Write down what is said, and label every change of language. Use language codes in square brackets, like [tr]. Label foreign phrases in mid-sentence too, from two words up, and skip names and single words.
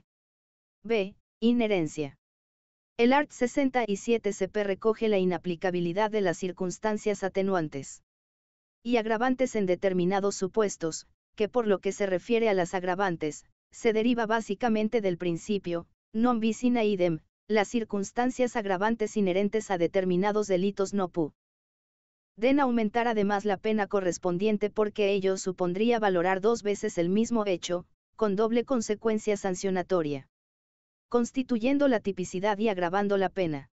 [es] B. Inherencia. El art 67 CP recoge la inaplicabilidad de las circunstancias atenuantes y agravantes en determinados supuestos, que por lo que se refiere a las agravantes, se deriva básicamente del principio, [la] non bis in idem, [es] las circunstancias agravantes inherentes a determinados delitos no pueden aumentar además la pena correspondiente, porque ello supondría valorar dos veces el mismo hecho, con doble consecuencia sancionatoria, constituyendo la tipicidad y agravando la pena.